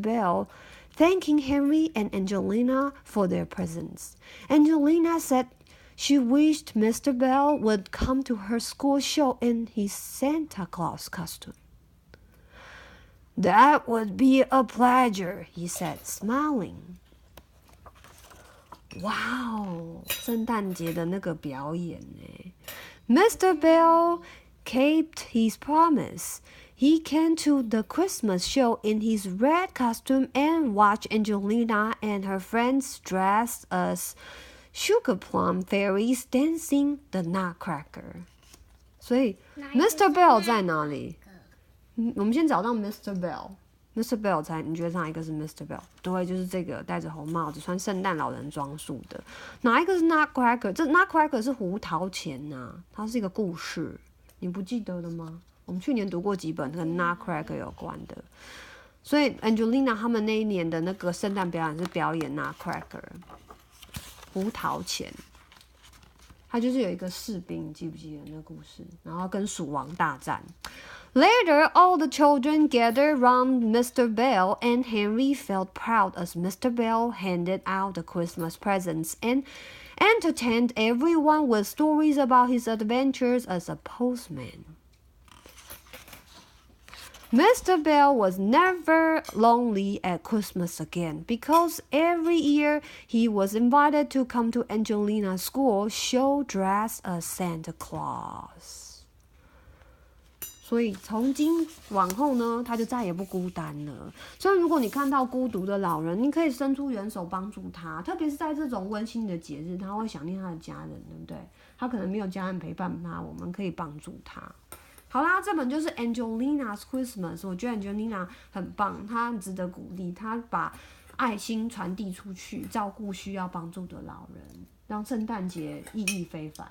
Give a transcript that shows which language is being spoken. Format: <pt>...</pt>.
<en>Bell, thanking Henry and Angelina for their presents. Angelina said she wished Mr. Bell would come to her school show in his Santa Claus costume. That would be a pleasure, he said, smiling.</en> <zh>Wow, 圣诞节的那个表演耶。</zh> <en>Mr. Bell kept his promise. He came to the Christmas show in his red costume and watched Angelina and her friends dressed as sugar plum fairies dancing the nutcracker.</en> <zh>所以 Mr. Bell 在哪里？我们先找到 Mr. Bell。Mr. Bell 你觉得哪一个是 Mr. Bell？对，就是这个戴着红帽子、穿圣诞老人装束的。哪一个是 Nutcracker？ 这 Nutcracker 是胡桃钳呐，它是一个故事，你不记得了吗？我们去年读过几本跟 Nutcracker 有关的，所以 Angelina 他们那一年的那个圣诞表演是表演 Nutcracker， 胡桃钳。他就是有一个士兵，你记不记得那个故事？然后跟鼠王大战。</zh> <en>Later, all the children gathered round Mr. Bell, and Henry felt proud as Mr. Bell handed out the Christmas presents and entertained everyone with stories about his adventures as a postman. Mr. Bell was never lonely at Christmas again because every year he was invited to come to Angelina's school show dressed as Santa Claus.</en> <zh>所以从今往后呢，他就再也不孤单了。所以如果你看到孤独的老人，你可以伸出援手帮助他，特别是在这种温馨的节日，他会想念他的家人，对不对？他可能没有家人陪伴他，我们可以帮助他。好啦，这本就是 Angelina's Christmas， 我觉得 Angelina 很棒，她很值得鼓励，她把爱心传递出去，照顾需要帮助的老人，让圣诞节意义非凡。</zh>